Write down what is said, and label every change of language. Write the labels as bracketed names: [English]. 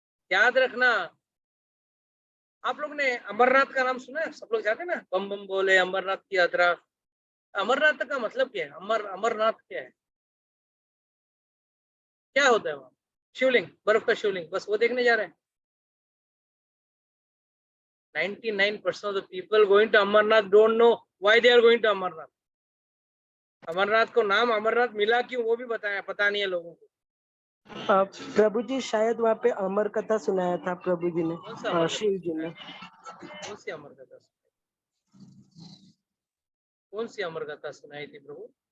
[Hindi] याद रखना, आप लोग ने अमरनाथ का नाम सुना है? सब लोग जाते हैं ना, बम बम बोले अमरनाथ की यात्रा। अमरनाथ का मतलब क्या है? अमरनाथ क्या है? क्या होता है वहां? शिवलिंग, बर्फ का शिवलिंग, बस वो देखने जा रहे हैं। [English] 99% of the people going to Amarnath don't know why they are going to Amarnath. [Hindi] Amarnath को नाम अमरनाथ मिला क्यों, वो भी बताया, पता नहीं है लोगों को। प्रभु जी शायद वहाँ पे अमर कथा सुनाया था प्रभु जी ने, कौन सा अमर कथा शिव जी ने। कौन सी अमर कथा सुनाई? कौन सी अमर कथा सुनाई थी प्रभु?